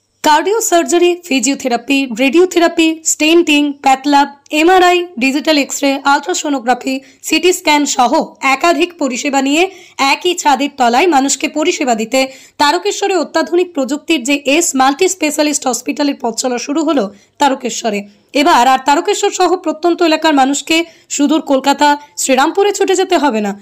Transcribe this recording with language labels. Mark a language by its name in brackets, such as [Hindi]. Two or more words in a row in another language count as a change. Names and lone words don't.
[English] cardio surgery, physiotherapy, radiotherapy, stenting, path lab, MRI, digital X-ray, ultrasonography, CT scan [Bangla] সহ একাধিক পরিষেবা নিয়ে একই ছাদের তলায় মানুষকে পরিষেবা দিতে তারকেশ্বরে অত্যাধুনিক প্রযুক্তির যে এস [English] multi specialist hospitaler [Bangla] পথ চলা শুরু হলো তারকেশ্বরে। এবার আর তারকেশ্বর সহ প্রত্যন্ত এলাকার মানুষকে সুদূর কলকাতা, শ্রীরামপুরে ছুটে যেতে হবে না।